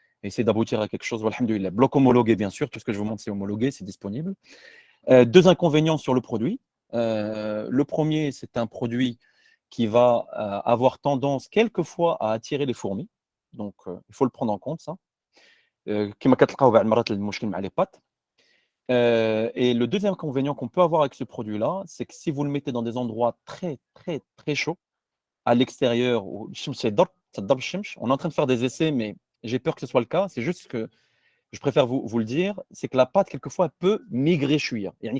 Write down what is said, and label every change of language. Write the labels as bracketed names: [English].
[French] Et essayer d'aboutir à quelque chose. Alhamdoulilah. Bloc homologué, bien sûr. Tout ce que je vous montre, c'est homologué, c'est disponible. 2 inconvénients sur le produit. Le premier, c'est un produit qui va avoir tendance quelquefois à attirer les fourmis. Donc, il faut le prendre en compte, ça. [Arabic] كما كتلقاو بعض المرات المشكل مع [French] les pâtes. Et le deuxième inconvénient qu'on peut avoir avec ce produit-là, c'est que si vous le mettez dans des endroits très, très, très chauds, à l'extérieur, on est en train de faire des essais, mais j'ai peur que ce soit le cas. C'est juste que je préfère vous le dire, c'est que la pâte, quelquefois, elle peut migrer chouïa.